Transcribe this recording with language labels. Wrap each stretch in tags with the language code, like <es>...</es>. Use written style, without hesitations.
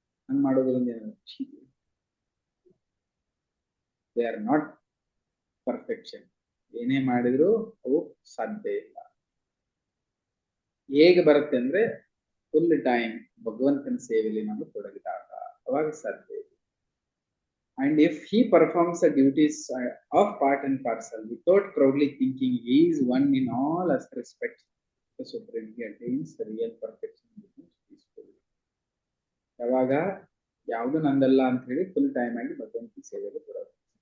<kn>ಹಂಗ್ ಮಾಡೋದ್ರಿಂದ ಏನಾದ್ರು</kn> <en>They are not perfection.</en> <kn>ಏನೇ ಮಾಡಿದ್ರು ಅವು ಸಾಧ್ಯ ಇಲ್ಲ. ಹೇಗೆ ಬರುತ್ತೆ ಅಂದ್ರೆ, ಫುಲ್ ಟೈಮ್ ಭಗವಂತನ ಸೇವೆಯಲ್ಲಿ ನಾವು ತೊಡಗಿದಾಗ ಅವಾಗ ಸಾಧ್ಯ ಇದೆ.</kn> <en>And if he performs the duties of part and parcel without proudly thinking he is one in all respects, the supreme he attains the real perfection peacefully.</en> <kn>ಯಾವಾಗ ಯಾವುದು ನಂದಲ್ಲ ಅಂತ ಹೇಳಿ ಫುಲ್ ಟೈಮ್ ಆಗಿ ಭಗವಂತನ ಸೇವೆಯಲ್ಲಿ ತೊಡಗುತ್ತೆ.</kn>